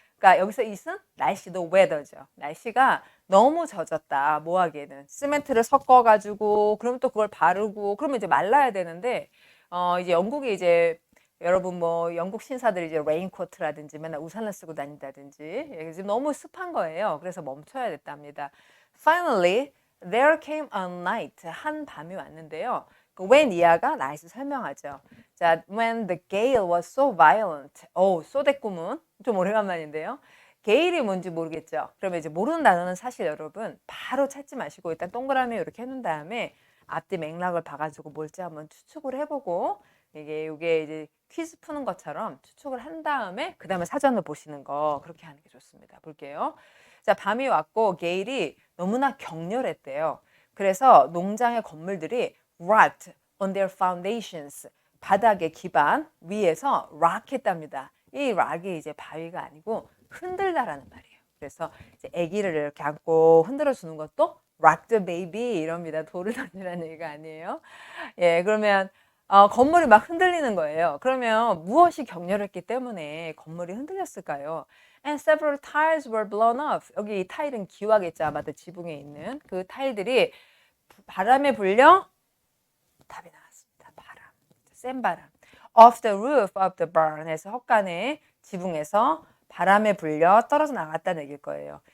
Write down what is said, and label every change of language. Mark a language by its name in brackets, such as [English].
[Korean] 그러니까 여기서 이는 날씨도 weather죠. 날씨가 너무 젖었다. 뭐 하기에는 시멘트를 섞어가지고 그럼 또 그걸 바르고 그러면 이제 말라야 되는데 이제 영국이 이제 여러분 뭐 영국 신사들이 이제 레인코트라든지 맨날 우산을 쓰고 다닌다든지 지금 너무 습한 거예요. 그래서 멈춰야 됐답니다. [English] Finally, there came a night. [Korean] 한 밤이 왔는데요. when 이하가 night을 설명하죠. [English] 자, when the gale was so violent. [Korean] 쏘대꾸문 좀 오래간만인데요. 게일이 뭔지 모르겠죠. 그러면 이제 모르는 단어는 사실 여러분 바로 찾지 마시고 일단 동그라미 이렇게 해놓은 다음에 앞뒤 맥락을 봐가지고 뭘지 한번 추측을 해보고 이게 이제 퀴즈 푸는 것처럼 추측을 한 다음에 그 다음에 사전을 보시는 거 그렇게 하는 게 좋습니다. 볼게요. 자, 밤이 왔고 게일이 너무나 격렬했대요. 그래서 농장의 건물들이 [English] rocked on their foundations. [Korean] 바닥의 기반 위에서 rock 했답니다. 이 rock이 이제 바위가 아니고 흔들다라는 말이에요. 그래서 이제 아기를 이렇게 안고 흔들어 주는 것도 [English] rock the baby [Korean] 이럽니다. 돌을 던지라는 얘기가 아니에요. 예, 그러면 건물이 막 흔들리는 거예요. 그러면 무엇이 격렬했기 때문에 건물이 흔들렸을까요? [English] And several tiles were blown off. [Korean] 여기 이 타일은 기와겠죠. 아마도 지붕에 있는 그 타일들이 바람에 불려 답이 나왔습니다. 바람, 센 바람. [English] Off the roof of the barn [Korean] 해서 헛간의 지붕에서 바람에 불려 떨어져 나갔다는 얘기일 거예요.